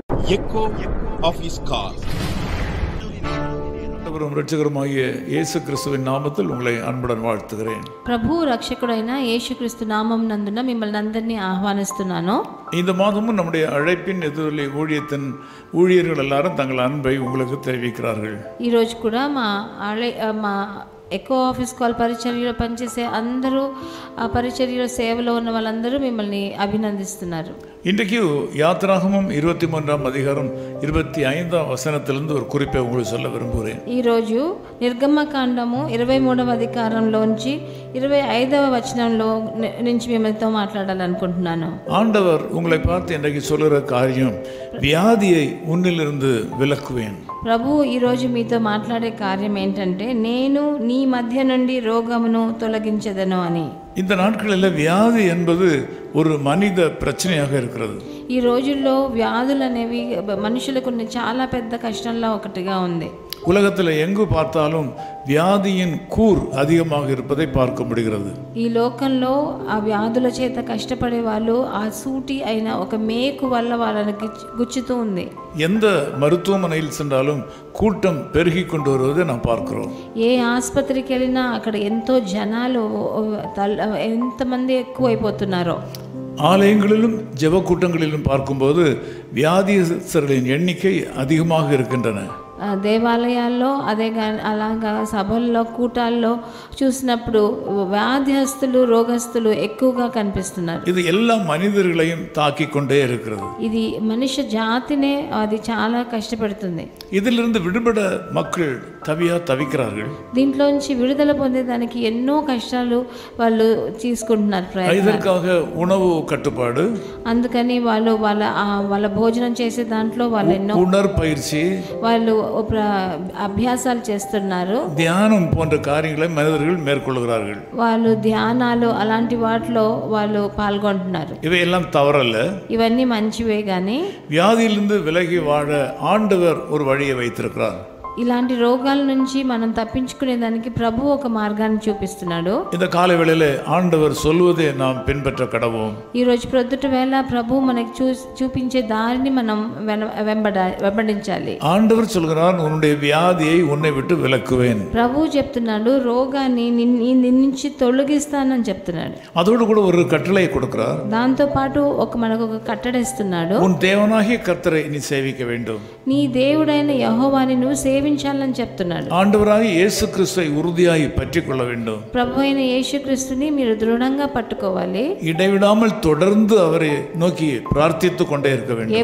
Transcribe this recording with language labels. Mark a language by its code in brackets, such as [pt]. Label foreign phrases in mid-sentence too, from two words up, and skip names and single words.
[en] echo of his call. [ta] ரட்சகருமாகிய இயேசு கிறிஸ்துவின் நாமத்தில் உங்களை அன்புடன் வாழ்த்துகிறேன். [te] ప్రభు రక్షకుడైన యేసుక్రీస్తు నామం నందున మిమ్మల్ని అందరినీ ఆహ్వానిస్తున్నాను. [ta] இந்த மாதமும் நம்முடைய அழைப்பின் எதிரொலி ஊழியத்தின் ஊழியர்கள் எல்லாரும் தங்கள் அன்பை உங்களுக்கு தெரிவிக்கிறார்கள். [te] ఈ రోజు కూడా మా [en] echo office call [te] పరిచర్యలో పనిచేసే అందరూ ఆ పరిచర్యలో సేవలో ఉన్న వాళ్ళందరూ మిమ్మల్ని అభినందిస్తున్నారు. [ta] இன்றைக்கு யாத்திராகமம் 23ஆம் அதிகாரம் 25ஆம் வசனத்திலிருந்து ஒரு குறிப்பை உங்களுக்கு சொல்ல விரும்புகிறேன். [te] ఈరోజు నిర్గమకాండము 23వ అధికారంలోంచి 25వ వచనంలో నుంచి మిమ్మల్తో మాట్లాడాలనుకుంటున్నాను. [ta] ஆண்டவர் உங்களை பார்த்து இன்றைக்கு சொல்லுகிற காரியம், வியாதியை உன்னிலிருந்து விலக்குவேன். [te] ప్రభు ఈరోజు మీతో మాట్లాడే కార్యం ఏంటంటే, నేను నీ మధ్య నుండి రోగమును తొలగించెదను అని. [ta] இந்த நாட்களில் வியாதி என்பது ஒரு மனித பிரச்சனையாக இருக்கிறது. [te] ఈ రోజుల్లో వ్యాధులు అనేవి మనుషులకు చాలా పెద్ద కష్టంలో ఒకటిగా ఉంది. [ta] உலகத்தில் எங்கு பார்த்தாலும் வியாதியின் கூர் அதிகமாக இருப்பதை பார்க்க முடிகிறது. [te] ఈ లోకంలో ఆ వ్యాధుల చేత కష్టపడే వాళ్ళు ఆ సూటి అయిన ఒక మేకు వల్ల వాళ్ళని గుచ్చుతూ ఉంది. [ta] எந்த மருத்துவமனையில் சென்றாலும் கூட்டம் பெருகி கொண்டு வருவதை நாம் பார்க்கிறோம். [te] ఏ ఆసుపత్రికి వెళ్ళినా అక్కడ ఎంతో జనాలు, ఎంతమంది ఎక్కువైపోతున్నారో. [ta] ஆலயங்களிலும் ஜெப கூட்டங்களிலும் பார்க்கும்போது வியாதியஸ்தர்களின் எண்ணிக்கை அதிகமாக இருக்கின்றன. [te] దేవాలయాల్లో అలాగా సభల్లో కూటాల్లో చూసినప్పుడు వ్యాధిస్తులు, రోగస్తులు ఎక్కువగా కనిపిస్తున్నారు. [ta] இது எல்லா மனிதர்களையும் தாக்கி கொண்டே இருக்கிறது. [te] ఇది మనిషి జాతినే అది చాలా కష్టపెడుతుంది. [ta] இதிலிருந்து விடுபட மக்கள் தவிக்கிறார்கள். [te] దీంట్లోంచి విడుదల పొందేదానికి ఎన్నో కష్టాలు వాళ్ళు తీసుకుంటున్నారు. [ta] இதற்காக உணவு கட்டுப்பாடு, [te] అందుకని వాళ్ళు వాళ్ళ భోజనం చేసే దాంట్లో వాళ్ళు ఎన్నో [ta] உடற்பயிற்சி, [te] వాళ్ళు అభ్యాసాలు చేస్తున్నారు. [ta] தியானம் போன்ற காரியங்களை மனிதர்கள் மேற்கொள்கிறார்கள். [te] వాళ్ళు ధ్యానాలు అలాంటి వాటిలో వాళ్ళు పాల్గొంటున్నారు. [ta] இவையெல்லாம் தவறல்ல, [te] ఇవన్నీ మంచివే. కానీ [ta] வியாதியிலிருந்து விலகி வாழ ஆண்டவர் ஒரு வழியை வைத்திருக்கிறார். [te] ఇలాంటి రోగాల నుంచి మనం తప్పించుకునే దానికి ప్రభు ఒక మార్గాన్ని చూపిస్తున్నాడు. [ta] இந்த காலை வேளையிலே ஆண்டவர் சொல்வதை நாம் பின்பற்ற கடவோம். [te] ఈ రోజు ప్రొద్దుట వేళ ప్రభు మనకి చూపించే దారిని మనం వెంబడించాలి. [ta] ஆண்டவர் சொல்கிறார், உன்னுடைய வியாதியை உன்னை விட்டு விலக்குவேன். [te] ప్రభు చెప్తున్నాడు, రోగాన్ని నీ నుంచి తొలగిస్తానని చెప్తున్నాడు. [ta] அதோடு கூட ஒரு கட்டளை கொடுக்கிறார். [te] దాంతో పాటు మనకు ఒక కట్టడిస్తున్నాడు. [ta] உன் தேவனாகிய கர்த்தரை நீ சேவிக்க வேண்டும். [te] నీ దేవుడైన యెహోవాని నువ్వు సేవించాలని చెప్తున్నాడు. [ta] ஆண்டவராகிய இயேசு கிறிஸ்துவை உறுதியாய் பற்றிக் கொள்ள வேண்டும். [te] ప్రభు అయిన యేసుక్రీస్తుని మీరు దృఢంగా పట్టుకోవాలి. [ta] இடைவிடாமல் தொடர்ந்து அவரை நோக்கி பிரார்த்தித்துக் கொண்டே இருக்க வேண்டும்.